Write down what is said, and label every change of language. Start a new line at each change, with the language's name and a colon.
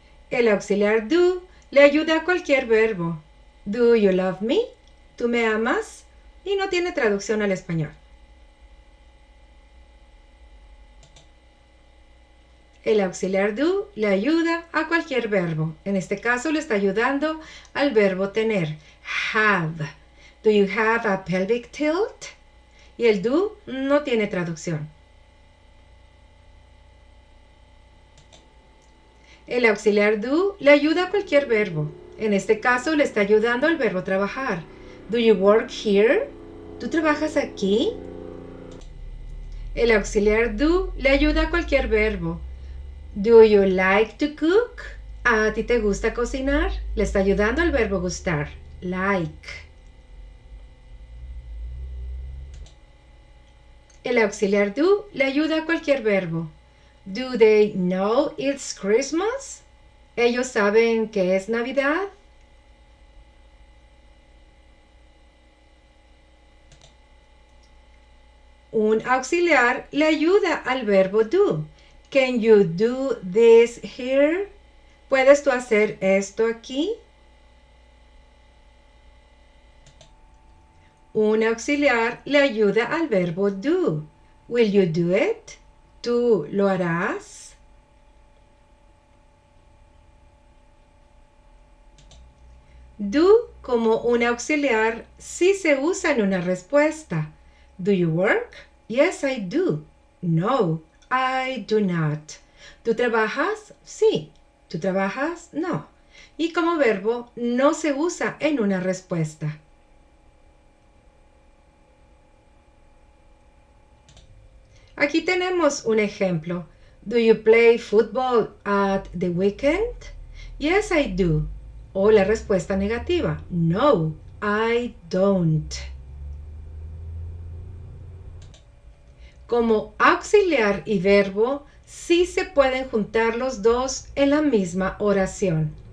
Spanish: El auxiliar do le ayuda a cualquier verbo.
English: Do you love me?
Spanish: ¿Tú me amas? Y no tiene traducción al español. El auxiliar do le ayuda a cualquier verbo. En este caso le está ayudando al verbo tener.
English: Have. Do you have a pelvic tilt?
Spanish: Y el do no tiene traducción. El auxiliar do le ayuda a cualquier verbo. En este caso le está ayudando al verbo trabajar.
English: Do you work here?
Spanish: ¿Tú trabajas aquí? El auxiliar do le ayuda a cualquier verbo.
English: Do you like to cook?
Spanish: ¿A ti te gusta cocinar? Le está ayudando al verbo gustar. Like. El auxiliar do le ayuda a cualquier verbo.
English: Do they know it's Christmas?
Spanish: ¿Ellos saben que es Navidad? Un auxiliar le ayuda al verbo do.
English: Can you do this here?
Spanish: ¿Puedes tú hacer esto aquí? Un auxiliar le ayuda al verbo do.
English: Will you do it?
Spanish: ¿Tú lo harás? Do como un auxiliar sí se usa en una respuesta.
English: Do you work? Yes, I do. No, I do not.
Spanish: ¿Tú trabajas? Sí. ¿Tú trabajas? No. Y como verbo no se usa en una respuesta. Aquí tenemos un ejemplo.
English: Do you play football at the weekend? Yes, I do.
Spanish: O la respuesta negativa.
English: No, I don't.
Spanish: Como auxiliar y verbo, sí se pueden juntar los dos en la misma oración.